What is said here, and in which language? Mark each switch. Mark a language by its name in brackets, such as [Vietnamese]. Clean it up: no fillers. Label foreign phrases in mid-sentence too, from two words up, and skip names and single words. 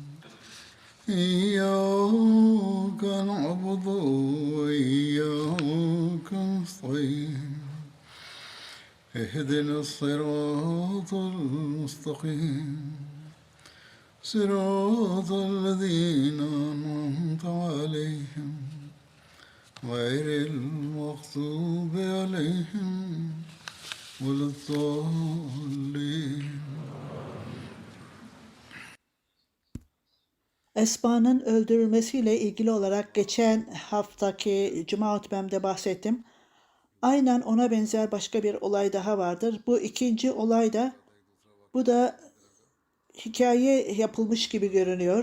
[Arabic] إياك نعبد وإياك نستعين اهدنا الصراط المستقيم صراط الذين أنعمت عليهم غير المغضوب عليهم ولا الضالين. [Turkish] Esma'nın öldürülmesiyle ilgili olarak geçen haftaki Cuma hutbemde bahsettim. Aynen ona benzer başka bir olay daha vardır. Bu ikinci olay da, bu da hikaye yapılmış gibi görünüyor.